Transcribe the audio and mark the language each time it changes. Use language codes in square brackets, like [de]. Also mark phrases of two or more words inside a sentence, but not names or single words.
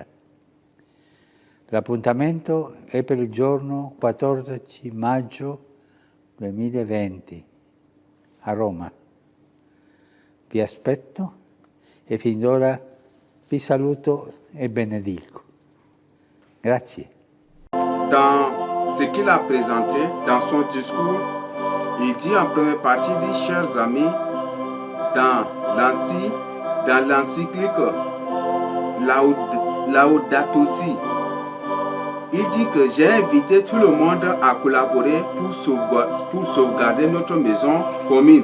[it] L'appuntamento è per il giorno 14 maggio 2020 a Roma. Vi aspetto e fin d'ora vi saluto et benedico. Grazie. [fr] Dans ce qu'il a présenté, dans son discours, il dit en première partie, il dit, chers amis, dans l'encyclique Laudato Si, il dit que j'ai invité tout le monde à collaborer pour sauvegarder notre maison commune.